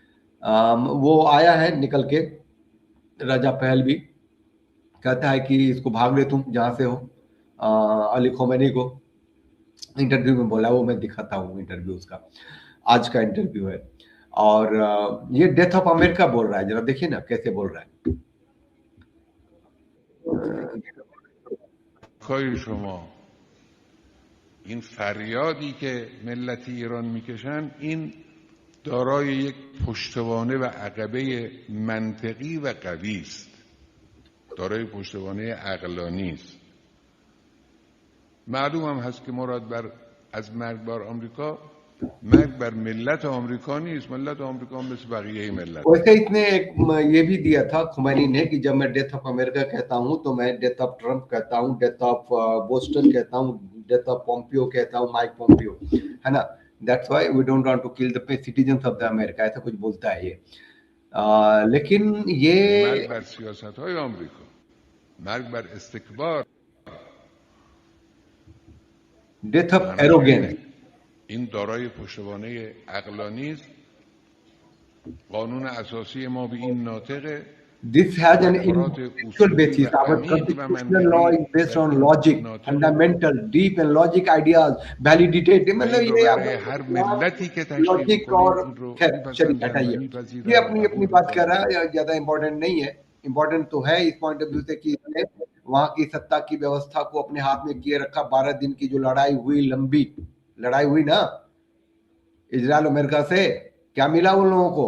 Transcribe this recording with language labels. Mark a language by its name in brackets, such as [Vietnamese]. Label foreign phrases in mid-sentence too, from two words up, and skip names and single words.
[Hindi] वो आया है निकल के, राजा पहलवी कहता है कि इसको भाग ले तुम जहां से हो, अली खोमेनी को इंटरव्यू में बोला, वो मैं दिखाता हूँ इंटरव्यू उसका, आज का इंटरव्यू है। और ये [English] death of America [Hindi] बोल रहा है, जरा देखिए ना कैसे बोल रहा है। [Persian] خواهی شما این فریادی که ملت ایران میکشن این دارای یک پشتوانه و عقبه منطقی و قوی است، دارای پشتوانه عقلانی است. معلوم هم هست که مراد از مرگ بر آمریکا، مرگ بر ملت آمریکا نیست، ملت آمریکا مثل بقیه ملت. [Hindi] वैसे इसने एक ये भी दिया था खुमैनी ने कि जब मैं [English] death of America [Hindi] कहता हूं तो मैं [English] death of Trump [Hindi] कहता हूं, [English] death of Boston [Hindi] कहता हूं, [English] death of Pompeo [Hindi] कहता हूं, माइक पोम्पियो, है ना। [English] that's why we don't want to kill the citizens of the America, [Hindi] ऐसा कुछ बोलता है ये। लेकिन ये [Persian] مرگ بر سیاست‌های آمریکا، مرگ بر استکبار، [English] death of arrogance, [Persian] این دارای پشتوانه عقلانی است. قانون اساسی ما به این ناطقه. [English] This has an intellectual basis. Our constitutional law is based on logic, fundamental, deep and logic ideas, validated. [Hindi] मतलब ये हर मिल्लती के लॉजिक और चलिए हटाइए, ये अपनी अपनी बात कर रहा है, ज्यादा इंपॉर्टेंट नहीं है। इंपॉर्टेंट तो है इस [English] point of view [Hindi] से कि इसने वहां की सत्ता की व्यवस्था को अपने हाथ में किए रखा। 12 दिन की जो लड़ाई हुई, लंबी लड़ाई हुई ना इजराइल अमेरिका से, क्या मिला उन लोगों को?